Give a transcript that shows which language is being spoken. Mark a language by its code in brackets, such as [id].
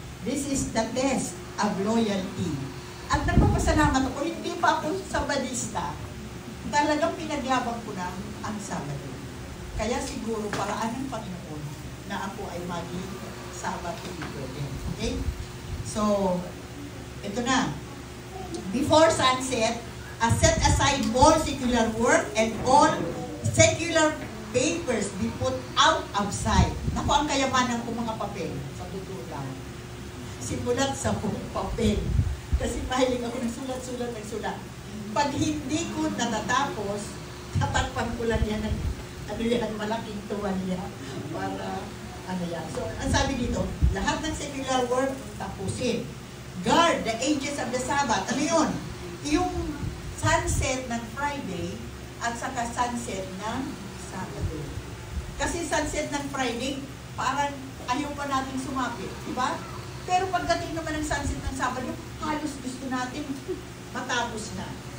[en] This is the test of loyalty. [tl] At nagpapasalamat ako, hindi pa ako Sabadista. Talagang pinaglabang ko na ang Sabado. Kaya siguro paraan ng Panginoon na ako ay maging Sabat dito din. Okay? So, ito na. [en] Before sunset, set aside all secular work and all secular papers be put out of sight. [tl] Naku, ang kayamanan ko mga papel. Sa totoo lang. Simulat sa papel. Kasi mahilig ako nagsulat. Pag hindi ko natatapos, tatakpan ko lang yan ng malaking tuwalya para So, ang sabi dito, lahat ng secular work, tapusin. [en] Guard the ages of the Sabbath. [tl] Ano yun? Yung sunset ng Friday at saka sunset ng Sabado. Kasi sunset ng Friday, parang ayaw pa natin sumapit. Diba? Pero pagdating naman ng sunset ng Sabado, halos gusto natin matapos na.